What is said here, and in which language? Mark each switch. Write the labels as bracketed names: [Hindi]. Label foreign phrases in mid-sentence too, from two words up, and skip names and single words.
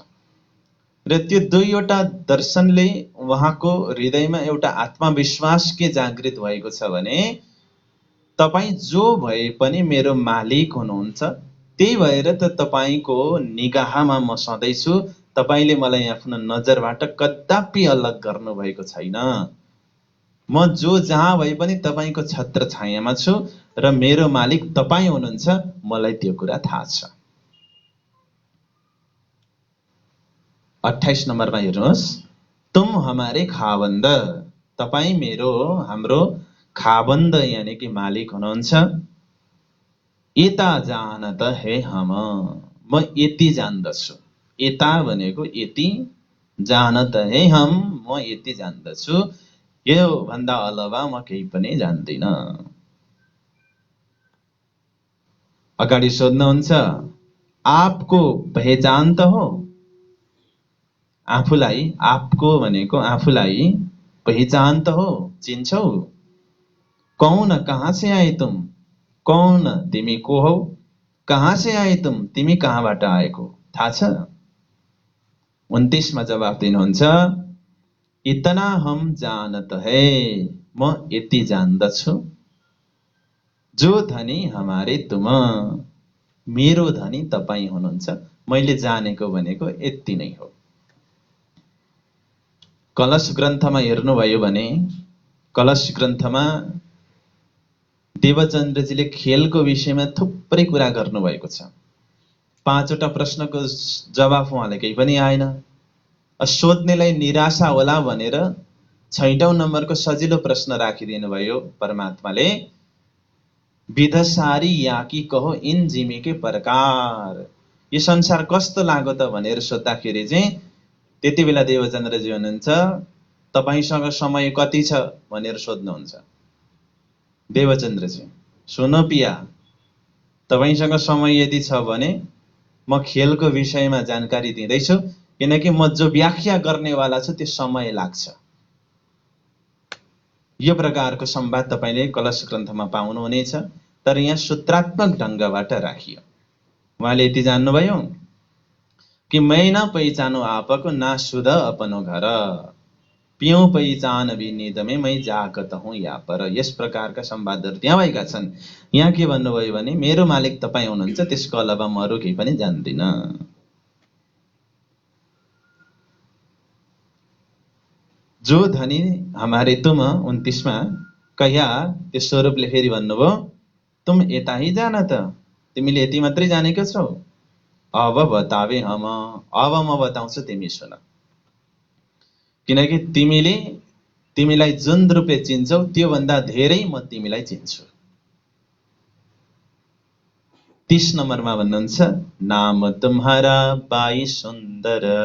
[Nepali] र त्यो 2वटा दर्शनले उहाँको हृदयमा एउटा आत्मविश्वास के जागृत भएको छ भने, तपाईँ जो भए पनि मेरो मालिक हुनुहुन्छ, त्यही भएर त तपाईँको निगाहमा म सधैँ छु, तपाईँले मलाई आफ्नो नजरबाट कदापि अलग गर्नुभएको छैन। म जो जहाँ भए पनि तपाईँको छत्र छायामा छु र मेरो मालिक तपाईँ हुनुहुन्छ, मलाई त्यो कुरा थाहा छ। 28 नम्बरमा हेर्नुहोस्, [Hindi] तुम हमारे खाबन्द, [Nepali] तपाईँ हाम्रो खाबन्द यानी कि मालिक हुनुहुन्छ। [Hindi] यता जानत है हम, [Nepali] म यति जान्दछु। यता भनेको यति, [Hindi] जानत है हम, [Nepali] म यति जान्दछु, यो भन्दा अलावा म केही पनि जान्दिन। अगाडि सोध्नुहुन्छ, [Hindi] आपको पहचान त हो? [Nepali] आफूलाई, आपको भनेको आफूलाई, पहिचान त हो, चिन्छौ? [Hindi] कौन, कहाँ से आए तुम, कौन [Nepali] तिमी को हौ? [Hindi] कहाँ से आए तुम, [Nepali] तिमी कहाँबाट आएको थाहा छ? 29 मा जवाफ दिनुहुन्छ, [Hindi] इतना हम जानत है, [Nepali] म यति जान्दछु। [Hindi] जो धनी हमारे तुम, [Nepali] मेरो धनी तपाईँ हुनुहुन्छ, मैले जानेको भनेको यति नै हो। कलश ग्रन्थमा हेर्नुभयो भने, कलश ग्रन्थमा देवचन्द्रजीले खेलको विषयमा थुप्रै कुरा गर्नुभएको छ। 5वटा प्रश्नको जवाफ उहाँले केही पनि आएन। सोध्नेलाई निराशा होला भनेर 6औं नम्बरको सजिलो प्रश्न राखिदिनु भयो परमात्माले। [Hindi] विधसारी या कि कहो इन जिमी के प्रकार, [Nepali] यो संसार कस्तो लाग्यो त भनेर सोद्धाखेरि चाहिँ त्यति बेला देवचन्द्रजी हुनुहुन्छ तपाईसँग समय कति छ भनेर सोध्नुहुन्छ। देवचन्द्रजी, [Hindi] सुनो पिया, [Nepali] तपाईसँग समय यदि छ भने म खेलको विषयमा जानकारी दिँदैछु, किनकि म जो व्याख्या गर्नेवाला छु त्यो समय लाग्छ। यो प्रकारको संवाद तपाईले कलश ग्रन्थमा पाउनुहुनेछ, तर यहाँ सूत्रात्मक ढङ्गबाट राखियो। उहाँले यति जान्नुभयो कि [Hindi] मै न पहिचानो आपको ना सुध अपनो घर, पिउँ पहिचान विनिदमे मै जागत हुँ या पर। [Nepali] यस प्रकारका संवादहरू त्यहाँ भएका छन्। यहाँ के भन्नुभयो भने मेरो मालिक तपाईँ हुनुहुन्छ, त्यसको अलावा म अरू केही पनि जान्दिन। [Hindi] जो धनी हमारे तुम [Nepali] 29 मा कया त्यो स्वरूपले फेरि भन्नुभयो [Hindi] तुम यता ही जान त, [Nepali] तिमीले यति मात्रै जानेको छौ, [Hindi] अब बतावे हम, [Nepali] अब म बताउँछु तिमी सुन। किनकि तिमीलाई जुन रूपले चिन्छौ त्यो भन्दा धेरै म तिमीलाई चिन्छु। 30 नम्बरमा भन्नुहुन्छ [Hindi] नाम तुम्हारा बाई सुन्दर।